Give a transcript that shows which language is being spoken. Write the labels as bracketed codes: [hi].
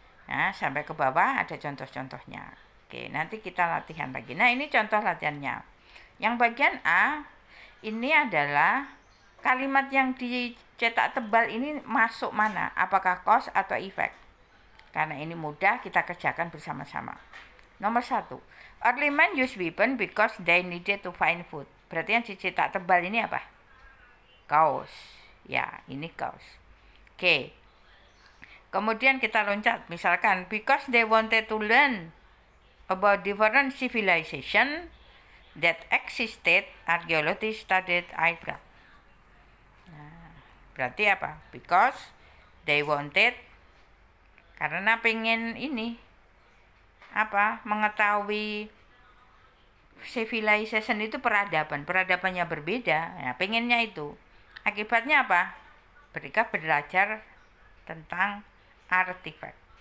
[id] Nah, sampai ke bawah ada contoh-contohnya. Oke, nanti kita latihan lagi. Nah, ini contoh latihannya. Yang bagian A, ini adalah kalimat yang dicetak tebal ini masuk mana? Apakah cause atau effect? Karena ini mudah, kita kerjakan bersama-sama. Nomor 1. [en] Early men use weapon because they needed to find food. [id] Berarti yang dicetak tebal ini apa? Cause. Ya, ini cause. Oke. Kemudian kita loncat, misalkan [en] because they wanted to learn about different civilization that existed, archaeologists studied Iraq. [id] Nah, berarti apa? [en] Because they wanted, [id] karena pengen ini mengetahui civilization itu peradabannya berbeda. Nah, pengennya itu. Akibatnya apa? Mereka belajar tentang artifact.